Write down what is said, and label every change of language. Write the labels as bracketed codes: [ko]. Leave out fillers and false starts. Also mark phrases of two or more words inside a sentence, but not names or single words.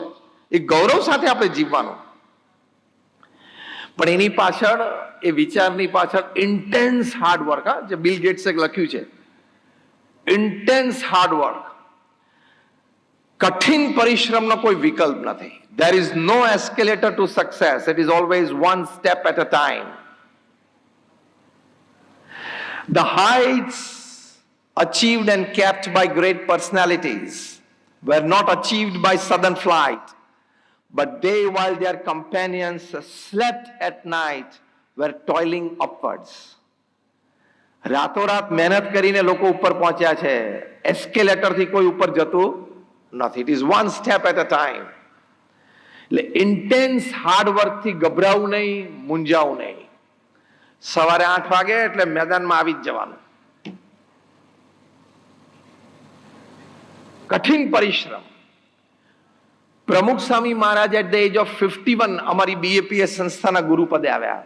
[gu] એ ગૌરવ સાથે આપણે જીવવાનું. પણ એની પાછળ, એ વિચારની પાછળ [en] intense hardwork, [gu] જે બિલ ગેટ્સે લખ્યું છે, [en] intense hardwork, [gu] કઠિન પરિશ્રમનો કોઈ વિકલ્પ નથી. [en] There is no escalator to success. It is always one step at a time. The heights achieved and kept by great personalities were not achieved by sudden flight, but they, while their companions slept at night, were toiling upwards. [gu] રાતોરાત મહેનત કરીને લોકો ઉપર પહોંચ્યા છે. એસ્કેલેટરથી કોઈ ઉપર જતું નથી. [en] It is one step at a time. [gu] એટલે [en] intense hardwork [gu] ગભરાવું નહીં, મૂંઝાવું નહીં. સવારે 8 વાગે એટલે મેદાનમાં આવી જ જવાનું. કઠિન પરિશ્રમ. પ્રમુખ સ્વામી મહારાજ [en] at the age of [gu] 51 અમારી BAPS સંસ્થાના ગુરુ પદે આવ્યા.